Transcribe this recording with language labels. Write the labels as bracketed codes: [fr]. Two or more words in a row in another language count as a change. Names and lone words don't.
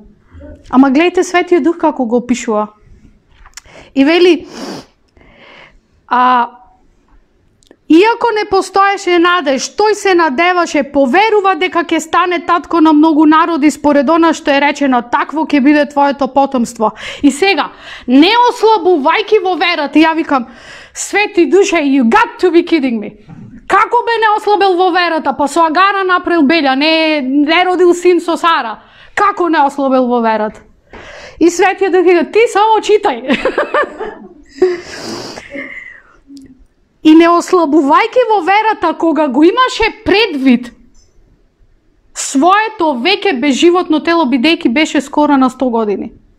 [mk] Ама гледайте Светиот Дух како го опишува. И вели: иако не постоеше надеж, тој се надеваше, поверува дека ќе стане татко на многу народи според она што е речено: такво ќе биде твоето потомство. И сега, не ослабувајќи во верата, ја викам: Свети Душе, [en] you got to be kidding me. [mk] Како бе не ослабел во верата? Па со Агара направил белја, не родил син со Сара. Како не ослабел во верата? И Светиот Дух вика: ти само читај. И не ослабувајќи во верата, кога го имаше предвид своето веќе безживотно тело, бидејќи беше скоро на 100 години.